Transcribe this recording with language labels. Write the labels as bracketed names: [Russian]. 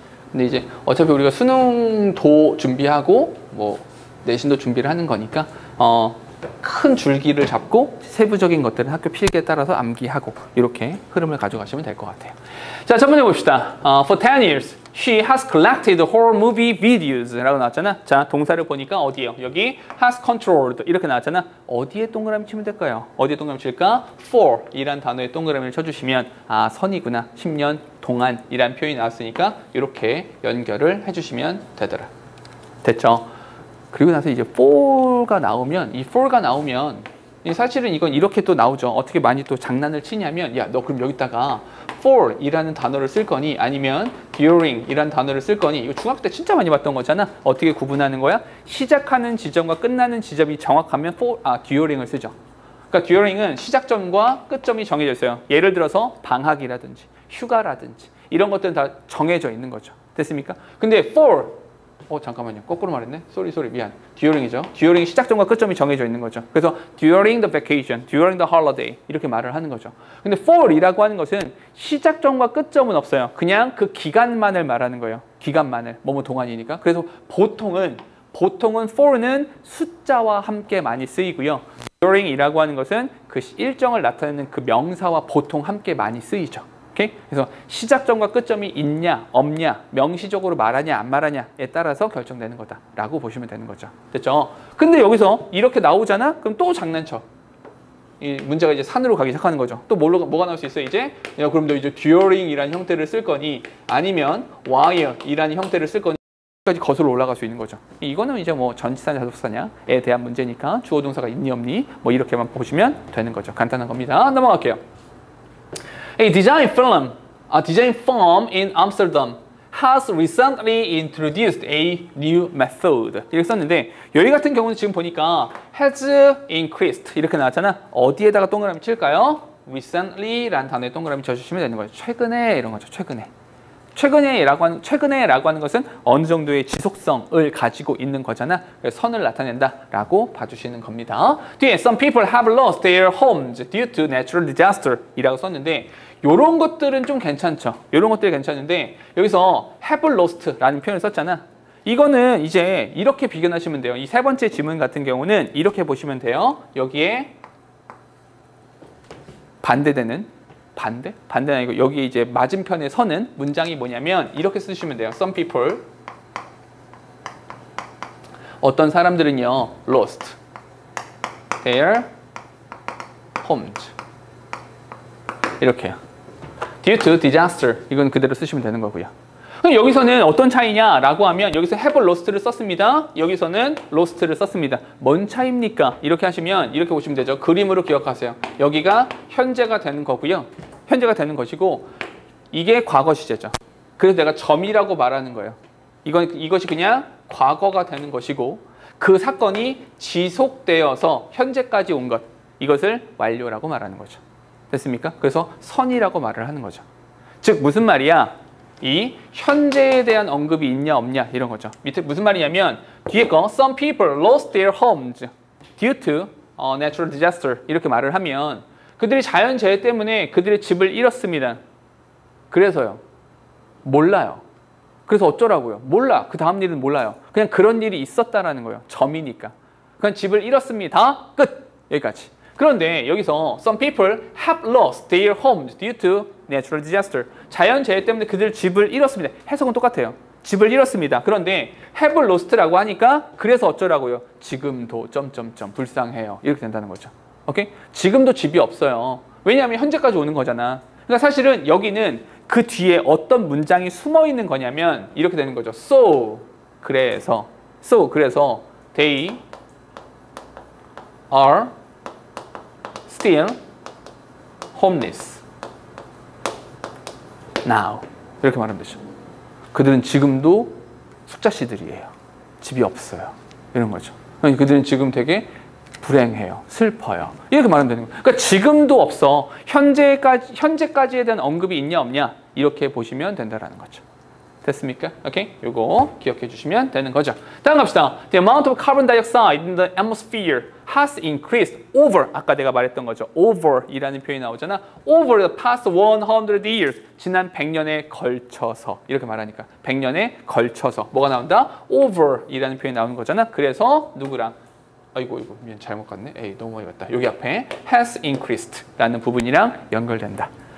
[Korean] 근데 이제 어차피 우리가 수능도 준비하고 뭐 내신도 준비를 하는 거니까 큰 줄기를 잡고 세부적인 것들은 학교 필기에 따라서 암기하고 이렇게 흐름을 가져가시면 될 것 같아요. 자, 첫 번째 봅시다. [English] For 10 years, She has collected horror movie videos [Korean] 라고 나왔잖아. 자, 동사를 보니까 어디예요? 여기 [English] has controlled [Korean] 이렇게 나왔잖아. 어디에 동그라미 치면 될까요? 어디에 동그라미 칠까? for 이란 단어에 동그라미를 쳐주시면 아, 선이구나. 10년 동안이란 표현이 나왔으니까 이렇게 연결을 해주시면 되더라. 됐죠? 그리고 나서 이제 for가 나오면 이 for가 나오면 사실은 이건 이렇게 또 나오죠. 어떻게 많이 또 장난을 치냐면 야, 너 그럼 여기다가 for 이라는 단어를 쓸 거니 아니면 during 이라는 단어를 쓸 거니 이거 중학교 때 진짜 많이 봤던 거잖아. 어떻게 구분하는 거야? 시작하는 지점과 끝나는 지점이 정확하면 during을 쓰죠. 그러니까 during은 시작점과 끝점이 정해져 있어요. 예를 들어서 방학이라든지 휴가라든지 이런 것들은 다 정해져 있는 거죠. 됐습니까? 근데 for 잠깐만요. 거꾸로 말했네. 쏘리 미안. during이죠. during 시작점과 끝점이 정해져 있는 거죠. 그래서 [English] during the vacation, during the holiday [Korean] 이렇게 말을 하는 거죠. 근데 for이라고 하는 것은 시작점과 끝점은 없어요. 그냥 그 기간만을 말하는 거예요. 기간만을. 뭐뭐 동안이니까. 그래서 보통은 for는 숫자와 함께 많이 쓰이고요. during이라고 하는 것은 그 일정을 나타내는 그 명사와 보통 함께 많이 쓰이죠. 오케이? 그래서 시작점과 끝점이 있냐 없냐 명시적으로 말하냐 안 말하냐에 따라서 결정되는 거다라고 보시면 되는 거죠. 됐죠? 근데 여기서 이렇게 나오잖아? 그럼 또 장난쳐. 이 문제가 이제 산으로 가기 시작하는 거죠. 또 뭐가 나올 수 있어 이제? 야, 그럼 너 이제 during이라는 형태를 쓸 거니 아니면 while이라는 형태를 쓸 거니 까지 거슬러 올라갈 수 있는 거죠. 이거는 이제 뭐 전치사냐 자동사냐에 대한 문제니까 주어 동사가 있니 없니 뭐 이렇게만 보시면 되는 거죠. 간단한 겁니다. 넘어갈게요. [English] A design firm in Amsterdam has recently introduced a new method. [Korean] 이렇게 썼는데 여기 같은 경우는 지금 보니까 [English] has increased [Korean] 이렇게 나왔잖아. 어디에다가 동그라미 칠까요? recently라는 단어에 동그라미 쳐주시면 되는 거죠. 최근에 이런 거죠. 최근에라고 하는 것은 어느 정도의 지속성을 가지고 있는 거잖아. 그래서 선을 나타낸다라고 봐주시는 겁니다. 뒤에 [English] some people have lost their homes due to natural disaster [Korean] 이라고 썼는데 이런 것들은 좀 괜찮죠. 이런 것들이 괜찮은데 여기서 [English] have lost [Korean] 라는 표현을 썼잖아. 이거는 이제 이렇게 비견하시면 돼요. 이 세 번째 지문 같은 경우는 이렇게 보시면 돼요. 여기에 반대되는 반대는 아니고 여기 이제 맞은편에 서는 문장이 뭐냐면 이렇게 쓰시면 돼요. [English] Some people [Korean] 어떤 사람들은요 [English] lost their homes [Korean] 이렇게요. [English] Due to disaster [Korean] 이건 그대로 쓰시면 되는 거고요. 그럼 여기서는 어떤 차이냐라고 하면 여기서 [English] have lost [Korean] 를 썼습니다. 여기서는 lost를 썼습니다. 뭔 차이입니까? 이렇게 하시면 이렇게 보시면 되죠. 그림으로 기억하세요. 여기가 현재가 되는 거고요. 현재가 되는 것이고 이게 과거 시제죠. 그래서 내가 점이라고 말하는 거예요. 이것이 그냥 과거가 되는 것이고 그 사건이 지속되어서 현재까지 온 것 이것을 완료라고 말하는 거죠. 됐습니까? 그래서 선이라고 말을 하는 거죠. 즉 무슨 말이야? 이 현재에 대한 언급이 있냐 없냐 이런 거죠. 밑에 무슨 말이냐면 뒤에 거 [English] some people lost their homes due to natural disaster [Korean] 이렇게 말을 하면 그들이 자연재해 때문에 그들의 집을 잃었습니다. 그래서요. 몰라요. 그래서 어쩌라고요? 몰라. 그 다음 일은 몰라요. 그냥 그런 일이 있었다라는 거예요. 점이니까. 그냥 집을 잃었습니다. 끝. 여기까지. 그런데 여기서 [English] some people have lost their homes due to natural disaster. [Korean] 자연재해 때문에 그들 집을 잃었습니다. 해석은 똑같아요. 집을 잃었습니다. 그런데 [English] have lost [Korean] 라고 하니까 그래서 어쩌라고요? 지금도 점점점 불쌍해요. 이렇게 된다는 거죠. 오케이? 지금도 집이 없어요. 왜냐하면 현재까지 오는 거잖아. 그러니까 사실은 여기는 그 뒤에 어떤 문장이 숨어 있는 거냐면 이렇게 되는 거죠. 그래서 [English] they are still homeless now [Korean] 이렇게 말하면 되죠. 그들은 지금도 숙자씨들이에요. 집이 없어요. 이런 거죠. 그들은 지금 되게 불행해요. 슬퍼요. 이렇게 말하면 되는 거예요. 그러니까 지금도 없어. 현재까지에 대한 언급이 있냐 없냐 이렇게 보시면 된다라는 거죠. 됐습니까? 오케이? 요거 기억해 주시면 되는 거죠. 다음 갑시다. [English] The amount of carbon dioxide in the atmosphere has increased over. [Korean] 아까 내가 말했던 거죠. over이라는 표현이 나오잖아. [English] over the past 100 years. [Korean] 지난 100년에 걸쳐서. 이렇게 말하니까. 100년에 걸쳐서. 뭐가 나온다? over이라는 표현이 나오는 거잖아. 그래서 누구랑? 아이고 미안 잘못 갔네. 에이 너무 많이 갔다. 여기 앞에 [English] has increased [Korean] 라는 부분이랑 연결된다.